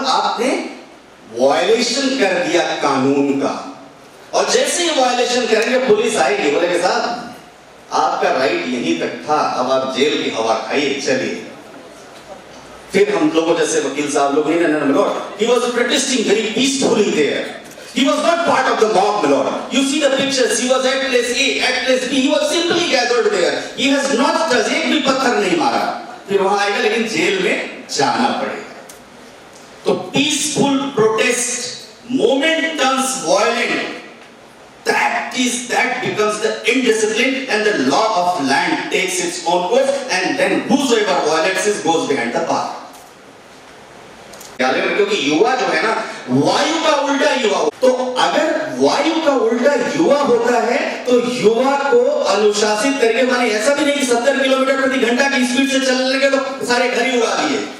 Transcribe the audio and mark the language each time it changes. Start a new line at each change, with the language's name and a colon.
Hindi: आपने वायलेशन कर दिया कानून का। और जैसे ही वायलेशन करेंगे पुलिस आएगी, बोलेगे साहब आपका राइट यहीं तक था, अब आप जेल की हवा खाइए, चलिए। फिर हम लोगों जैसे वकील साहब लोग नहीं ना,
English: my lord, he was protesting very peacefully there. He was not part of the mob, my lord. You see the pictures. He was at place A, at place B. He was simply gathered there. He has not touched,
Hindi: एक भी पत्थर नहीं मारा। फिर वहां आएगा लेकिन jail में जाना पड़ेगा।
English: तो peaceful protest, moment turns violent. That becomes the indiscipline, and the law of land takes its own course, and then whosoever violates it goes behind the bar.
Hindi: क्योंकि युवा जो है ना, वायु का उल्टा युवा, तो अगर वायु का उल्टा युवा होता है तो युवा को अनुशासित करके, माने ऐसा भी नहीं कि 70 किलोमीटर प्रति घंटा की स्पीड से चलने लगे तो सारे घर ही उड़ा दिए।